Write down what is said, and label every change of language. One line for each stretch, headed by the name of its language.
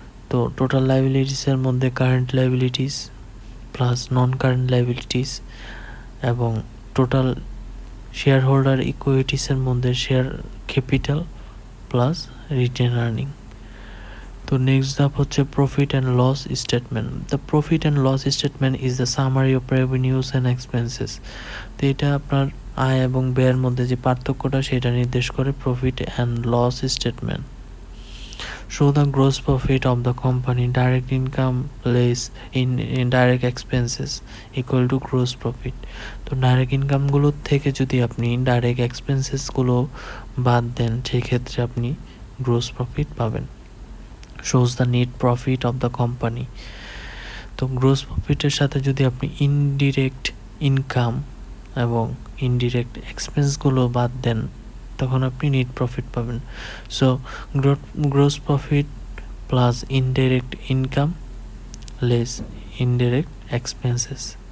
Bangla: তো টোটাল লাইবিলিটিসের মধ্যে current liabilities plus নন current liabilities এবং টোটাল শেয়ার হোল্ডার ইকুইটিসের মধ্যে share capital plus written earning. তো নেক্সট ধাপ হচ্ছে profit and loss statement.
English: The profit and loss statement is the summary of revenues and expenses.
Bangla: তো এটা আপনার আয় এবং ব্যয়ের মধ্যে যে পার্থক্যটা সেটা নির্দেশ করে profit and loss statement.
English: Show the gross profit of the company, direct income less in indirect expenses equal to gross profit.
Bangla: তো ডাইরেক্ট ইনকামগুলোর থেকে যদি আপনি ডাইরেক্ট এক্সপেন্সেসগুলো বাদ দেন সেক্ষেত্রে আপনি গ্রোস প্রফিট পাবেন।
English: Shows the net profit of the company.
Bangla: তো gross প্রফিটের সাথে যদি আপনি ইনডিরেক্ট ইনকাম এবং ইনডিরেক্ট এক্সপেন্সগুলো বাদ দেন তখন আপনি নেট প্রফিট পাবেন।
English: So gross profit plus indirect income less indirect expenses.